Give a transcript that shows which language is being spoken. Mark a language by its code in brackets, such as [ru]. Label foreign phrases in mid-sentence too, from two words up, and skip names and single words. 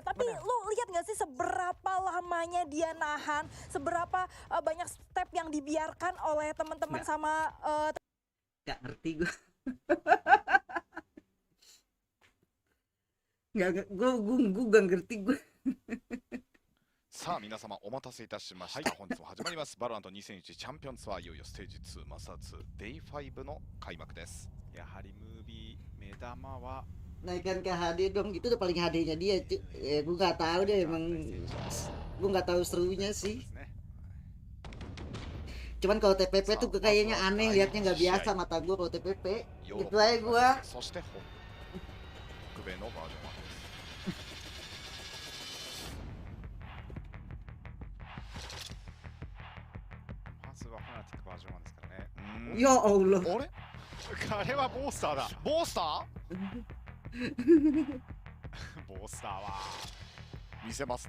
[id] Tapi lo lihat gak sih seberapa lamanya dia nahan, seberapa banyak step yang dibiarkan oleh teman-teman sama gak ngerti gue. gue gak ngerti gue. [ja] さあ皆様お待たせいたしました、本日も始まりますバロラント2001チャンピオンツアー、いよいよステージ2マスター2デイ5の開幕です。やはりムービー目玉は [id] naikkan ke HD dong, itu udah paling HD-nya dia. Gue nggak tahu deh, emang gue nggak tahu serunya sih. Cuman kalau TPP tuh kayaknya aneh, liatnya nggak biasa mata gue kalau TPP. Gitu aja gue. [ja] そして北米のバージョン1です。まずはファナティックバージョン1ですからね。 [ar] يا الله. [ja] あれあれはボースターだ。ボースターボースターは見せますね。